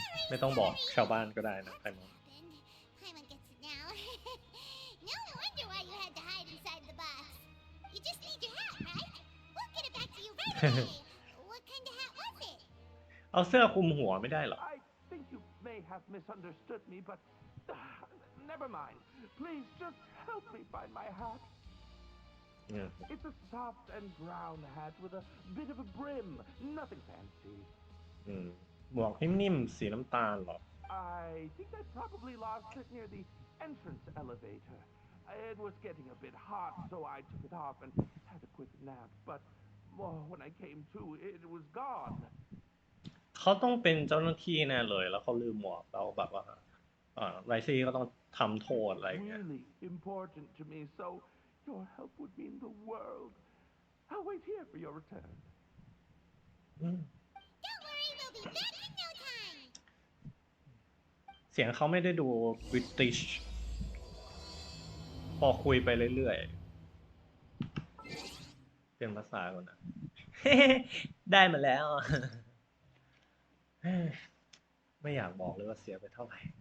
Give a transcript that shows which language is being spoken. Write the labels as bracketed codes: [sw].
[th] ไม่ต้องบอกชาวบ้านก็ได้นะใครมอง [en] Paimon gets it now. No wonder why you had to hide inside the box. You just need your hat, right? We'll get it back to you right away. What kind of hat was it? [th] เอาเสื้อคลุมหัวไม่ได้เหรอ [en] I think you may have misunderstood me, but never mind. Please just help me find my hat. It's a soft and brown hat with a bit of a brim. Nothing fancy. [th] หมวกนิ่มๆสีน้ำตาลเหรอ [en] I think I probably lost it near the entrance elevator. It was getting a bit hot, so I took it off and had a quick nap. But when I came to, it was gone. [th] เขาต้องเป็นเจ้าหน้าที่แน่เลยแล้วเขาลืมหมวกเราแบบว่าไรซี่ก็ต้องทำโทษอะไรอย่างเงี้ย [en] Really important to me, so your help would mean the world. I'll wait here for your return. Don't worry, we'll be back in no time. [th] เสียงเขาไม่ได้ดูบริติชพอคุยไปเรื่อยๆเปลี่ยนภาษาก่อนนะ ได้มาแล้ว ไม่อยากบอกเลยว่าเสียไปเท่าไหร่